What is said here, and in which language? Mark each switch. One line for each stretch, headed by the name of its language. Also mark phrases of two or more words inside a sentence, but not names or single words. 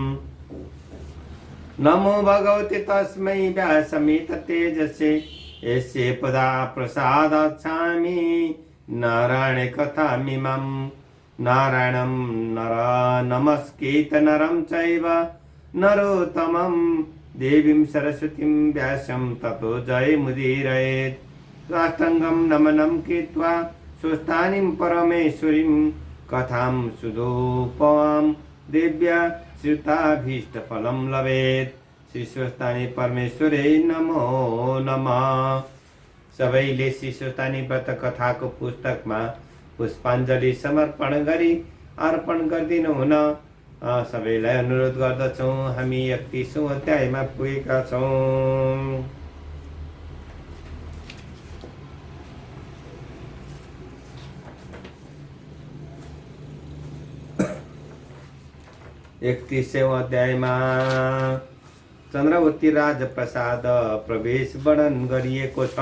Sanskrit: नमो भगवते तस्मै व्यासमित तेजसे यस्य पदा प्रसादाच्छामि नारायणे कथामिमं नारायणं नर नमस्कृत्य नरं चैव नरोत्तमं देवीं सरस्वतीं व्यासं ततो जयमुदीरयेत्। साष्टाङ्गं नमनं कृत्वा स्वस्थानीं परमेश्वरीं कथां सुदोपमां देव्या श्रुताभीष्टफलं लभेत्। श्री स्वस्थानी परमेश्वरे नमो नमः।
Nepali: सबैले श्री स्वस्थानी व्रत कथाको पुस्तकमा पुष्पाञ्जली समर्पण गरी अर्पण गरिदिनु हुन सबैलाई अनुरोध गर्दछौँ। हामी 31औं अध्यायमा पुगेका छौँ। 31औं अध्यायमा चन्द्रवती राजप्रसाद प्रवेश वर्णन गरिएको छ।